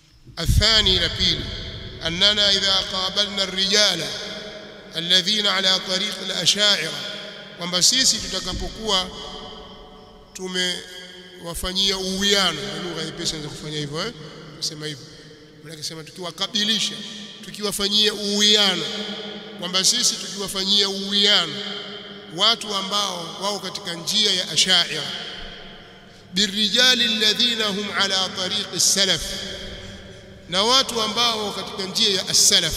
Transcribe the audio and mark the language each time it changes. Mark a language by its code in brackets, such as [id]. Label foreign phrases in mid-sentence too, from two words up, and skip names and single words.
[ar] الثاني لبيل أننا إذا قابلنا الرجال الذين على طريق الأشاعرة [sw] kwamba sisi tutakapokuwa tumewafanyia uwiano, lugha nyepesi za kufanya hivyo kusema hivyo, maana sema tukiwakabilisha, tukiwafanyia uwiano, kwamba sisi tukiwafanyia uwiano watu ambao wao katika njia ya Ash'ari, [ar] بالرجال الذين هم على طريق السلف, [sw] na watu ambao katika njia ya as-salaf.